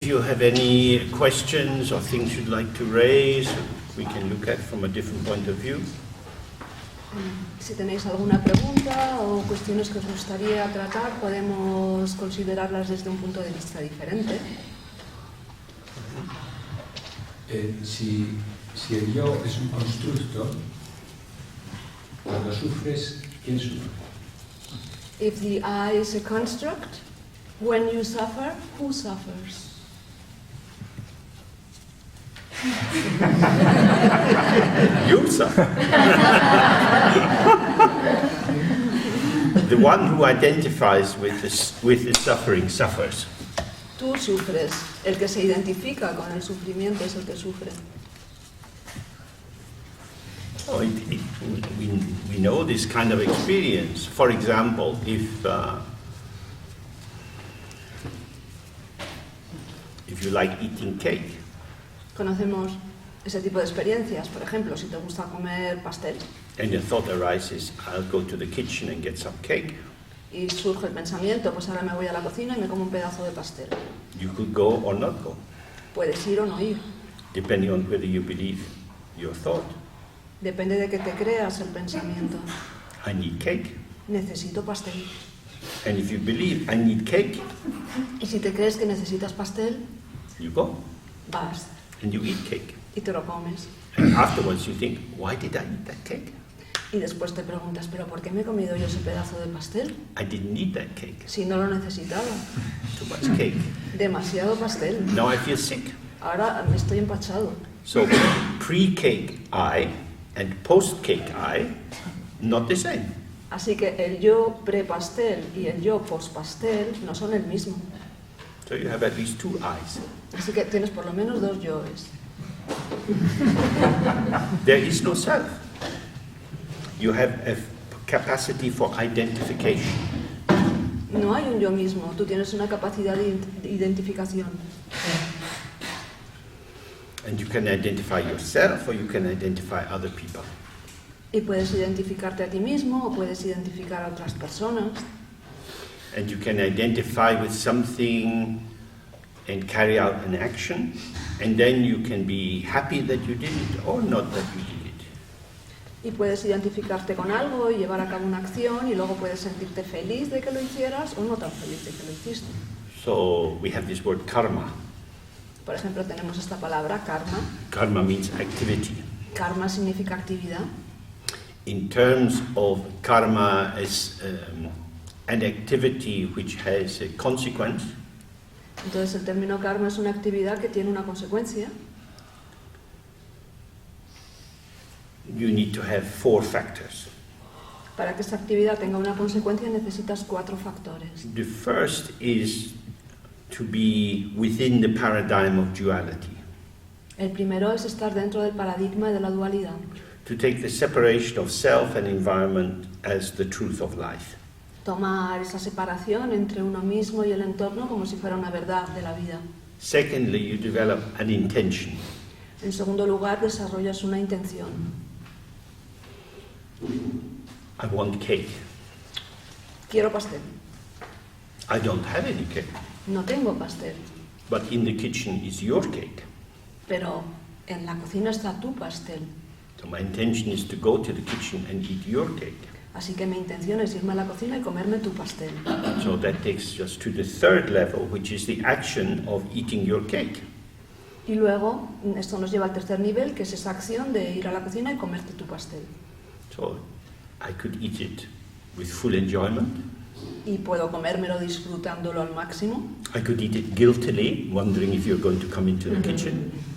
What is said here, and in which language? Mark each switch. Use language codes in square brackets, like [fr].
[en] you have any questions or things you'd like to raise, we can look at from a different point of view. [es] Si tenéis alguna pregunta o cuestiones que os gustaría tratar, podemos considerarlas desde un punto de vista diferente. Si el yo es un constructo, cuando sufres, ¿quién sufre? [en] If the I is a construct, when you suffer, who suffers? You suffer. The one who identifies with the suffering suffers. [es] Tú sufres. El que se identifica con el sufrimiento es el que sufre. [en] Oh, we know this kind of experience. For example, if you like eating cake. [es] Conocemos ese tipo de experiencias. Por ejemplo, si te gusta comer pastel. [en] And the thought arises, I'll go to the kitchen and get some cake. [es] Y surge el pensamiento, pues ahora me voy a la cocina y me como un pedazo de pastel. [en] You could go or not go. [es] Puedes ir o no ir. [en] Depending on whether you believe your thought. [es] Depende de que te creas el pensamiento. [en] I need cake. [es] Necesito pastel. [en] And if you believe I need cake, [es] Y si te crees que necesitas pastel, [en] you go [es] vas [en] and you eat cake. [es] y te lo comes. [en] And afterwards you think, why did I eat that cake? [es] Y después te preguntas, ¿pero por qué me he comido yo ese pedazo de pastel? [en] I didn't need that cake. [es] Si no lo necesitaba. [en] Too much cake. [es] Demasiado pastel. [en] Now I feel sick. [es] Ahora me estoy empachado. [en] So pre-cake I and post-cake I, not the same. [es] Así que el yo pre-pastel y el yo post-pastel no son el mismo. [en] So you have at least two I's. [es] Así que tienes por lo menos dos yoes. [en] There is no self. You have a capacity for identification. [es] No hay un yo mismo, tú tienes una capacidad de identificación. [en] And you can identify yourself or you can identify other people. [es] Y puedes identificarte a ti mismo o puedes identificar a otras personas. [en] And you can identify with something and carry out an action, and then you can be happy that you did it or not that you did it. [es] Y puedes identificarte con algo y llevar a cabo una acción y luego puedes sentirte feliz de que lo hicieras o no tan feliz de que lo hiciste. [en] So we have this word karma. [es] Por ejemplo, tenemos esta palabra karma. [en] Karma means activity. [es] Karma significa actividad. [en] In terms of karma as an activity which has a consequence, [es] Entonces el término karma es una actividad que tiene una consecuencia. [en] you need to have 4 factors. [es] Para que esta actividad tenga una consecuencia necesitas 4 factores. [en] The first is to be within the paradigm of duality, [es] El primero es estar dentro del paradigma de la dualidad. [en] to take the separation of self and environment as the truth of life. [es] Tomar esa separación entre uno mismo y el entorno como si fuera una verdad de la vida. [en] Secondly, you develop an intention. [es] En segundo lugar, desarrollas una intención. [en] I want cake. [es] Quiero pastel. [en] I don't have any cake, [es] No tengo pastel, [en] but in the kitchen is your cake. [es] pero en la cocina está tu pastel. [en] So my intention is to go to the kitchen and eat your cake. [es] Así que mi intención es irme a la cocina y comerme tu pastel. [en] So that takes us to the third level, which is the action of eating your cake. [es] Y luego, esto nos lleva al tercer nivel, que es esa acción de ir a la cocina y comerte tu pastel. [en] So I could eat it with full enjoyment. [es] Y puedo comérmelo disfrutándolo al máximo. [en] I could eat it guiltily, wondering if you're going to come into the kitchen.